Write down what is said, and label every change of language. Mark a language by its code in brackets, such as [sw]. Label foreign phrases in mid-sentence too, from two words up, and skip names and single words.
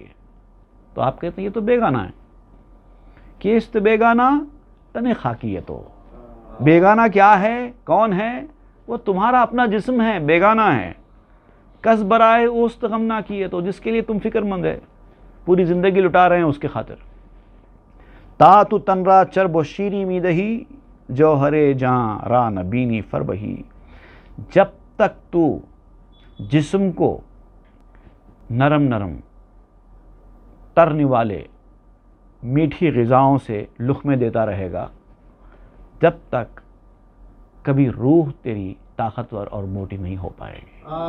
[ur] تو آپ کہتے ہیں یہ تو بیگانہ ہے، [fa] کیست بیگانہ تن خاکی تو، [ur] بیگانہ کیا ہے، کون ہے؟ وہ تمہارا اپنا جسم ہے، بیگانہ ہے۔ [fa] کس برائے اوست غمناکی تو، [ur] جس کے لیے تم فکر مند ہے، پوری زندگی لٹا رہے ہیں اس کے خاطر۔ [fa] تا تو تن را چرب و شیری می دہی جوہر جاں را نبینی فربہی، [ur] جب تک تو جسم کو نرم نرم ترنے والے میٹھی غذاؤں سے لقمے دیتا رہے گا، جب تک کبھی روح تیری طاقتور اور موٹی نہیں ہو پائے گی۔